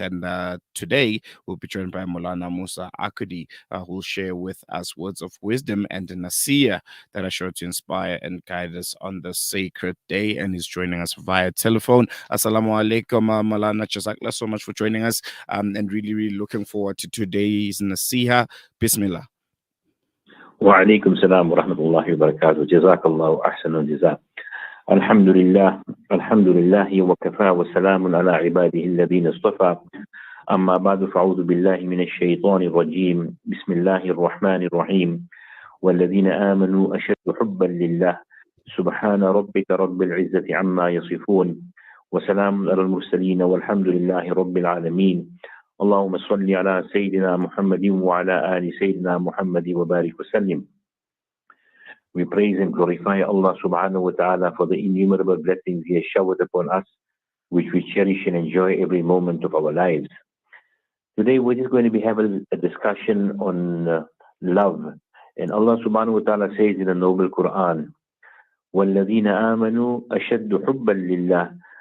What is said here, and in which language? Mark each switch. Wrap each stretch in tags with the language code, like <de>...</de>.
<en>And today, we'll be joined by Moulana Moosa Akoodie, who will share with us words of wisdom and nasiyah that are sure to inspire and guide us on this sacred day. And he's joining us via telephone. Assalamu alaikum, Moulana. Jazakallah so much for joining us, and really, really looking forward to today's nasiha.</en> <ar>Bismillah. وعليكم السلام ورحمة الله وبركاته. جزاك الله أحسن الجزاء. الحمد لله الحمد لله وكفى وسلام على عباده الذين اصطفى. أما بعد فأعوذ بالله من الشيطان الرجيم. بسم الله الرحمن الرحيم. والذين آمنوا أشد حبا لله. سبحان ربك رب العزة عما يصفون وسلام على المرسلين والحمد لله رب العالمين. اللهم صل على سيدنا محمد وعلى آل سيدنا محمد وبارك وسلم.</ar> <en>We praise and glorify Allah subhanahu wa ta'ala for the innumerable blessings He has showered upon us, which we cherish and enjoy every moment of our lives. Today we're just going to be having a discussion on love. And Allah subhanahu wa ta'ala says in the noble Quran,</en> <ar>وَالَّذِينَ آمَنُوا أَشَدُّ حُبًّا لِلَّهِ.</ar>